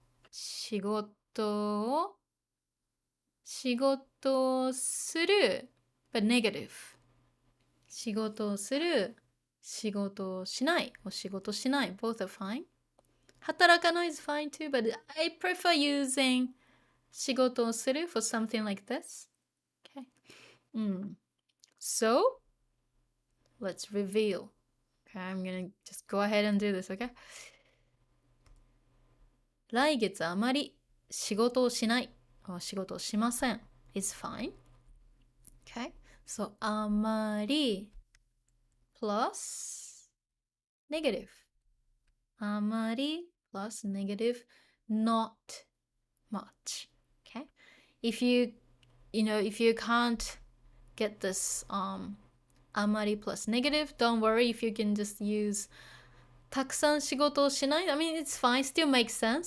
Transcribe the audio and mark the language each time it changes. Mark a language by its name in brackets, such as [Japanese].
[Japanese] 仕事をする [English] but negative. [Japanese] 仕事をする、仕事をしない、or 仕事しない both are fine. [English] 働かない is fine too, but I prefer using 仕事をする for something like this. Okay. So, let's reveal. Okay, I'm gonna just go ahead and do this, okay? [Japanese] 来月あまり仕事をしない、or 仕事をしません [English] is fine. Okay. So あまり plus negative. あまり plus negative, not much. Okay? If you can't get this あまり plus negative, don't worry if you can just use [Japanese] たくさん仕事をしない。 [English] I mean, it's fine, still makes sense.